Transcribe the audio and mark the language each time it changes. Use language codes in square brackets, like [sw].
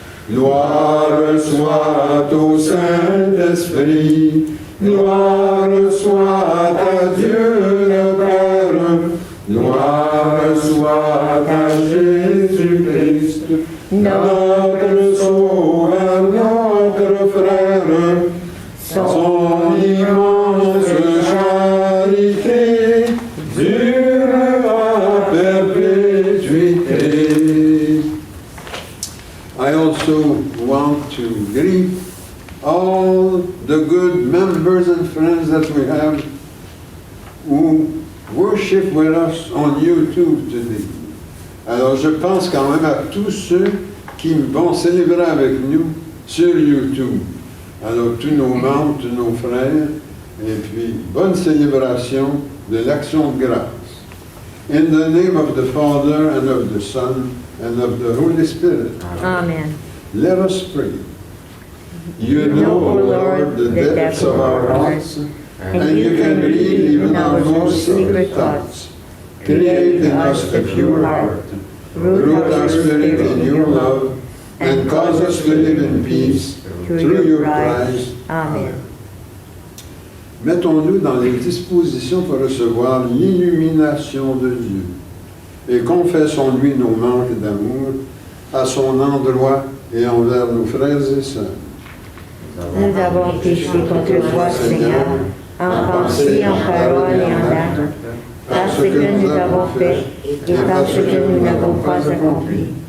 [fr] Gloire soit au Saint-Esprit, gloire soit à Dieu le Père, gloire soit à Jésus-Christ, notre Sauveur, notre Frère, son immense charité dure à perpétuité. [en] I also want to greet all the good members and friends that we have who worship with us on YouTube today. [fr] Alors je pense quand même à tous ceux qui vont célébrer avec nous sur YouTube. Alors tous nos membres, tous nos frères, et puis bonne célébration de l'Action de grâce. [en] In the name of the Father and of the Son and of the Holy Spirit. Amen. Let us pray. You know, O Lord, the depths of our hearts, and you can read even our most secret thoughts. Create in us a pure heart, root our spirit in your love, and cause us to live in peace through your Christ. Amen. [fr] Mettons-nous dans les dispositions pour recevoir l'illumination de Dieu et confessons-lui nos manques d'amour à son endroit et envers nos frères et sœurs. Nous avons péché contre toi, Seigneur, en pensée, en parole et en acte, parce que nous avons fait et parce que nous n'avons pas accompli.